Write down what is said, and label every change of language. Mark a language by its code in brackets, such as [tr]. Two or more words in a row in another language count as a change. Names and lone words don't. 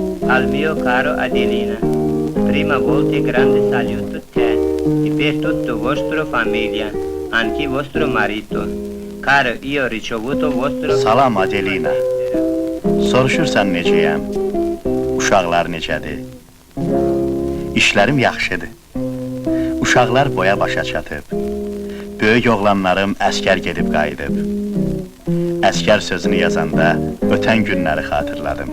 [it] Al mio caro Adelina, prima volta grande saluto te e per tutto vostro famiglia, anche vostro marito. Caro, io ricevuto vostro... [az] Salam Adelina. Soruşursan necəyəm? Uşaqlar necədir? İşlərim yaxşıdır. Uşaqlar boya başa çatıb. Böyük oğlanlarım əskər gedib qayıdıb. Əskər sözünü yazanda ötən günləri xatırladım.